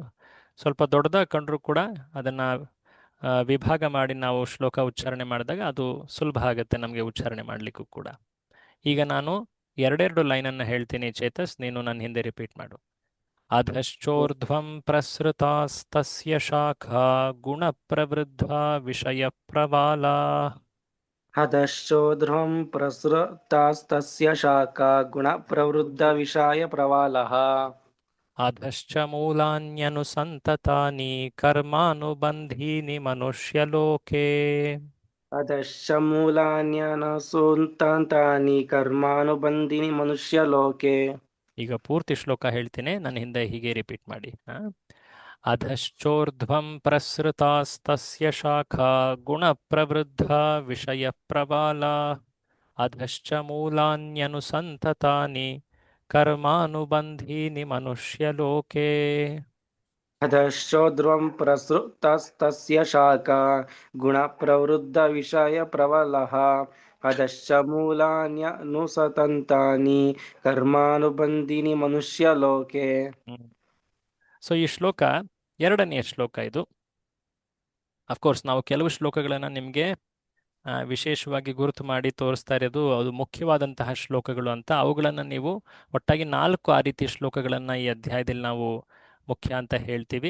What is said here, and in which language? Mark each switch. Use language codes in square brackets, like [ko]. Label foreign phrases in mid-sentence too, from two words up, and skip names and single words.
[kn] ಸ್ವಲ್ಪ ದೊಡ್ಡದಾಗಿ ಕಂಡ್ರು ಕೂಡ ಅದನ್ನ ವಿಭಾಗ ಮಾಡಿ ನಾವು ಶ್ಲೋಕ ಉಚ್ಚಾರಣೆ ಮಾಡಿದಾಗ ಅದು ಸುಲಭ ಆಗುತ್ತೆ ನಮಗೆ ಉಚ್ಚಾರಣೆ ಮಾಡಲಿಕ್ಕೂ ಕೂಡ. ಈಗ ನಾನು ಎರಡೆರಡು ಲೈನನ್ನು ಹೇಳ್ತೀನಿ ಚೇತಸ್, ನೀನು ನನ್ನ ಹಿಂದೆ ರಿಪೀಟ್ ಮಾಡು. [sa] ಅಧಶ್ಚೋರ್ಧ್ವಂ ಪ್ರಸೃತಾಸ್ತಸ್ಯ ಶಾಖಾ ಗುಣಪ್ರವೃದ್ಧಾ ವಿಷಯ ಪ್ರವಾಲಾ. अधश्चोर्ध्वं प्रसृतास्तस्य शाखा गुणप्रवृद्धविषाय प्रवालः. ಅಧಶ್ಚ ಮೂಲಾನ್ಯನುಸಂತತಾನಿ ಕರ್ಮಾನುಬಂಧೀನಿ ಮನುಷ್ಯಲೋಕೆ. अधश्च मूलान्यनसुन्तानि कर्मानुबन्धीनि मनुष्यलोके. [kn] ಈಗ ಪೂರ್ತಿ ಶ್ಲೋಕ ಹೇಳ್ತೀನಿ, ನನ್ನ ಹಿಂದೆ ಹೀಗೆ ರಿಪೀಟ್ ಮಾಡಿ. [sa] ಅಧಶ್ಚೋರ್ಧ್ವಂ ಪ್ರಸೃತಾಸ್ತಸ್ಯ ಶಾಖಾ ಗುಣಪ್ರವೃದ್ಧಾ ವಿಷಯ ಪ್ರವಾಲಾ. ಅಧಶ್ಚ ಮೂಲಾನ್ಯನುಸಂತತಾನಿ ಕರ್ಮಾನುಬಂಧೀನಿ ಮನುಷ್ಯಲೋಕೆ. अधश्चोर्ध्वं प्रसृतस्तस्य शाखा गुणप्रवृद्धविषय प्रबलः. अधश्च मूलान्यनुसतन्तानि कर्मानुबन्धीनि मनुष्यलोके. [kn] ಸೊ ಈ ಶ್ಲೋಕ ಎರಡನೆಯ ಶ್ಲೋಕ ಇದು. [en] of course [kn] ನಾವು ಕೆಲವು ಶ್ಲೋಕಗಳನ್ನು ನಿಮಗೆ ವಿಶೇಷವಾಗಿ ಗುರುತು ಮಾಡಿ ತೋರಿಸ್ತಾ ಇರೋದು ಅದು ಮುಖ್ಯವಾದಂತಹ ಶ್ಲೋಕಗಳು ಅಂತ. ಅವುಗಳನ್ನು ನೀವು ಒಟ್ಟಾಗಿ 4 ಆ ರೀತಿಯ ಶ್ಲೋಕಗಳನ್ನು ಈ ಅಧ್ಯಾಯದಲ್ಲಿ ನಾವು ಮುಖ್ಯ ಅಂತ ಹೇಳ್ತೀವಿ.